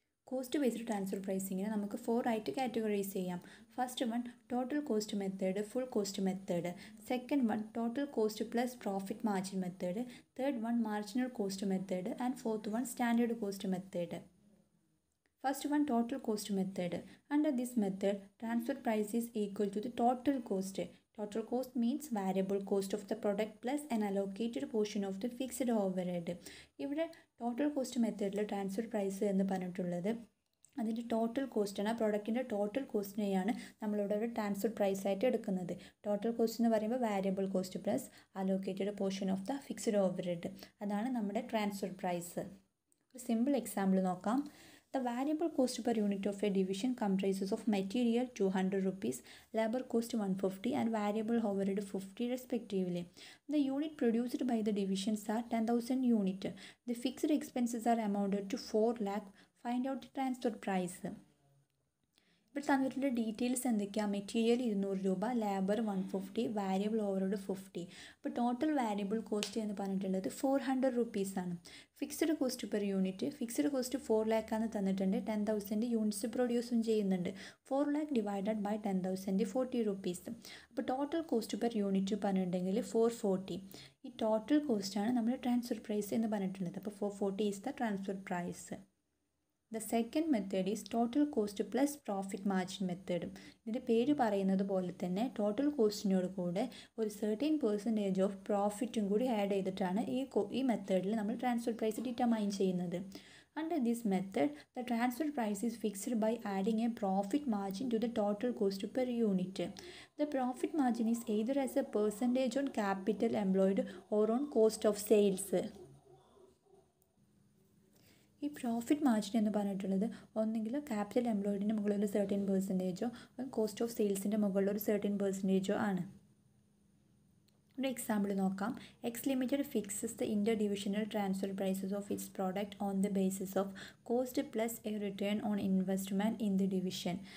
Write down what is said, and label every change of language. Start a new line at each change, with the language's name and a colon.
Malayalam: Cost based transfer പ്രൈസിങ്ങിനെ നമുക്ക് 4ആയിട്ട് categorise ചെയ്യാം.
English: First one total cost method, full cost method. Second one total cost plus profit margin method. Third one marginal cost method. And fourth one standard cost method. First one, total cost method. Under this method, transfer price is equal to the total cost. Total cost means variable cost of the product plus an allocated portion of the fixed overhead.
Malayalam: ഇവിടെ total cost മെത്തേഡിൽ transfer price എന്ന് പറഞ്ഞിട്ടുള്ളത് അതിൻ്റെ total കോസ്റ്റാണ്. ആ പ്രൊഡക്റ്റിൻ്റെ total കോസ്റ്റിനെയാണ് നമ്മളിവിടെ ഒരു transfer price ആയിട്ട് എടുക്കുന്നത്.
English: total cost
Malayalam: എന്ന് പറയുമ്പോൾ
English: Variable cost plus allocated portion of the fixed overhead.
Malayalam: അതാണ് നമ്മുടെ ട്രാൻസ്ഫർ പ്രൈസ്. ഒരു സിമ്പിൾ എക്സാമ്പിൾ നോക്കാം.
English: The variable cost per unit of a division comprises of material 200 rupees, labor cost 150 and variable overhead 50 respectively. The unit produced by the divisions are 10,000 units. The fixed expenses are amounted to 4 lakh. Find out the transfer price.
Malayalam: ഇപ്പോൾ തന്നിട്ടുള്ള details എന്തൊക്കെയാണ്? Material 200 രൂപ, labour 150, variable overhead 50. അപ്പോൾ total variable cost എന്ന് പറഞ്ഞിട്ടുള്ളത് 400 റുപ്പീസാണ്. Fixed cost per unit, fixed cost 4 ലാക്കാണ് തന്നിട്ടുണ്ട്. 10,000 units പ്രൊഡ്യൂസും ചെയ്യുന്നുണ്ട്. 4 ലാക്ക് ഡിവൈഡഡ് ബൈ 10,000 40 റുപ്പീസ്. അപ്പോൾ ടോട്ടൽ കോസ്റ്റ് പെർ യൂണിറ്റ് പറഞ്ഞിട്ടുണ്ടെങ്കിൽ 440. ഈ ടോട്ടൽ കോസ്റ്റാണ് നമ്മൾ ട്രാൻസ്ഫർ പ്രൈസ് എന്ന് പറഞ്ഞിട്ടുള്ളത്.
English: അപ്പോൾ 440 is the transfer price. The second method is total cost plus profit margin method.
Malayalam: ഇതിൻ്റെ പേര് പറയുന്നത് പോലെ തന്നെ ടോട്ടൽ കോസ്റ്റിനോട് കൂടെ ഒരു 13% ഓഫ് പ്രോഫിറ്റും കൂടി ആഡ് ചെയ്തിട്ടാണ് ഈ മെത്തേഡിൽ നമ്മൾ ട്രാൻസ്ഫർ പ്രൈസ് ഡിറ്റർമൈൻ ചെയ്യുന്നത്.
English: Under this method, the transfer price is fixed by adding a profit margin to the total cost per unit. The profit margin is either as a percentage on capital employed or on cost of sales.
Malayalam: ഈ profit margin എന്ന് പറഞ്ഞിട്ടുള്ളത് ഒന്നെങ്കിൽ capital എംപ്ലോയിഡിൻ്റെ മുകളിൽ ഒരു 13%, cost of സെയിൽസിൻ്റെ മുകളിൽ ഒരു 13% ആണ്. ഒരു എക്സാമ്പിൾ നോക്കാം.
English: X limited fixes the inter divisional transfer prices of its product on the basis of cost plus a return on investment in the division.